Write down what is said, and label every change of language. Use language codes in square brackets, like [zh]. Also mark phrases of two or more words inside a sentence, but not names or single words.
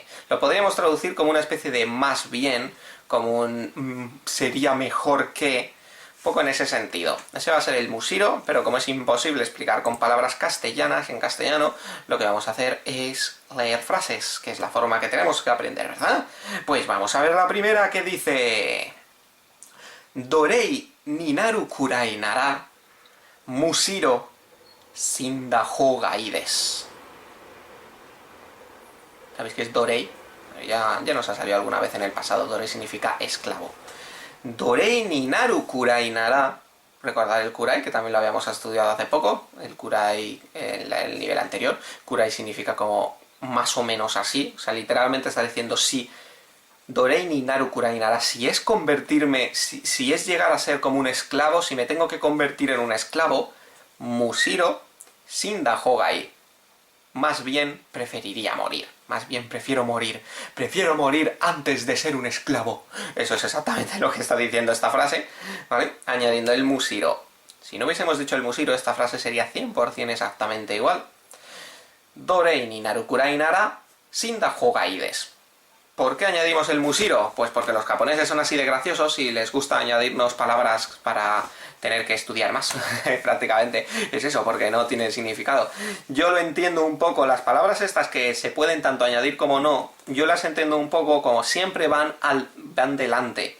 [es] Lo podríamos traducir como una especie de más bien, como un sería mejor que, un poco en ese sentido. Ese va a ser el musiro, pero como es imposible explicar con palabras castellanas en castellano, lo que vamos a hacer es leer frases, que es la forma que tenemos que aprender, ¿verdad? Pues vamos a ver la primera, que dice: [ja] 奴隷になるくらいならむしろ死んだ方がいいです. [es] ¿Sabéis qué es dorei? Ya nos ha salido alguna vez en el pasado. Dorei significa esclavo. [ja] 奴隷になるくらいなら. [es] Recordad el kurai, que también lo habíamos estudiado hace poco. El kurai, el nivel anterior. Kurai significa como más o menos así. O sea, literalmente está diciendo si [ja] 奴隷になるくらいなら. [es] Si es convertirme, si es llegar a ser como un esclavo, si me tengo que convertir en un esclavo, [ja] むしろ死んだ方がいい. [es] Más bien preferiría morir. Más bien prefiero morir. Prefiero morir antes de ser un esclavo. Eso es exactamente lo que está diciendo esta frase, ¿vale? Añadiendo el musiro. Si no hubiésemos dicho el musiro, esta frase sería 100% exactamente igual. [ja] 奴隷になるくらいなら死んだ方がいいです. [es] ¿Por qué añadimos el musiro? Pues porque los japoneses son así de graciosos y les gusta añadirnos palabras para tener que estudiar más, prácticamente. Es eso, porque no tiene significado. Yo lo entiendo un poco, las palabras estas que se pueden tanto añadir como no, yo las entiendo un poco como siempre van delante.